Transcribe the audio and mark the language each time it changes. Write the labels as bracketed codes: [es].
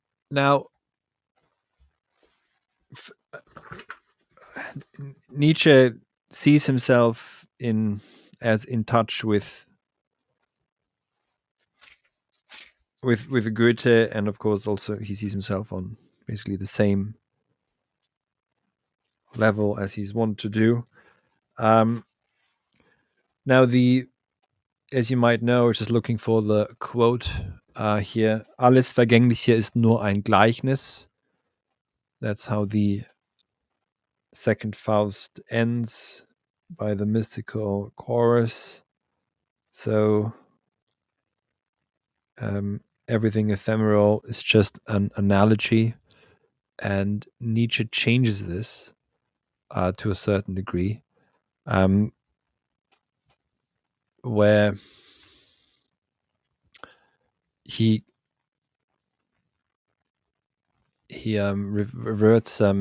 [en] Now, Nietzsche sees himself as in touch with Goethe, and of course also he sees himself on basically the same level as he's wanted to do. Now as you might know, just looking for the quote here, [de] alles Vergängliche ist nur ein Gleichnis. [en] That's how the second Faust ends, by the mystical chorus. So everything ephemeral is just an analogy, and Nietzsche changes this to a certain degree, where he reverts